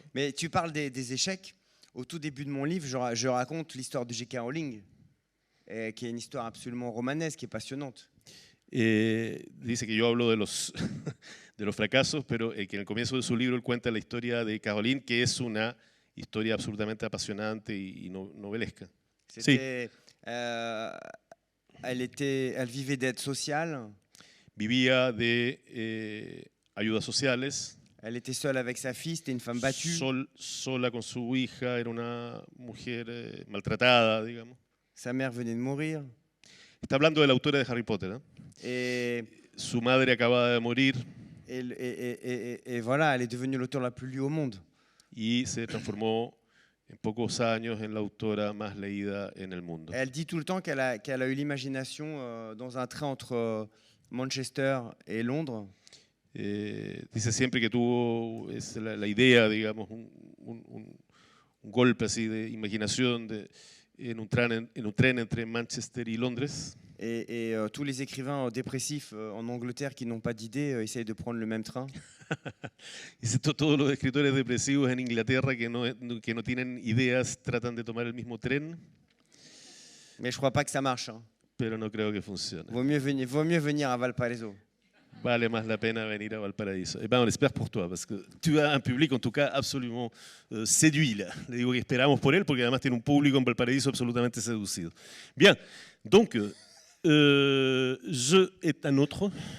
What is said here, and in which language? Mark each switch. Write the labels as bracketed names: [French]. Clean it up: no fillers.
[French] Mais tu parles des échecs. Au tout début de mon livre, je raconte l'histoire de J.K. Rowling, qui est une histoire absolument romanesque et passionnante. [Spanish] Dice que yo hablo de los, de los fracasos, pero que en el comienzo de su libro él cuenta la historia de Caroline, que es una historia absolutamente apasionante y novelesca. [French] C'était, elle vivait d'aide sociale. [Spanish] Vivía de ayudas sociales. [French] Elle était seule avec sa fille, c'était une femme battue. [Spanish] Sola con su hija, era una mujer maltratada, digamos. [French] Sa mère venait de mourir. [Spanish] Está hablando de la autora de Harry Potter. Su madre acababa de morir. [French] Et voilà, elle est devenue l'auteure la plus lue au monde. [Spanish] Y se transformó en pocos años en la autora más leída en el mundo. [French] Elle dit tout le temps qu'elle a eu l'imagination dans un train entre Manchester et Londres. [Spanish] Dice siempre que tuvo la idea, digamos, un golpe así de imaginación en un tren entre Manchester y Londres. [French] Et tous les écrivains dépressifs en Angleterre qui n'ont pas d'idée essayent de prendre le même train. [Spanish] Dice todos los escritores depresivos en Inglaterra que no tienen ideas tratan de tomar el mismo tren. [French] Mais je crois pas que ça marche. [Spanish] Pero no creo que funcione. [French] Vaut mieux venir à Valparaiso. [Spanish] Vale más la pena venir à Valparaiso. [French] Eh ben, on l'espère pour toi, parce que tu as un public, en tout cas, absolument séduit. Là. [Spanish] Le digo que esperamos por él, porque además tiene un público en Valparaiso absolutamente seducido. [French] Bien, donc, Je est un autre.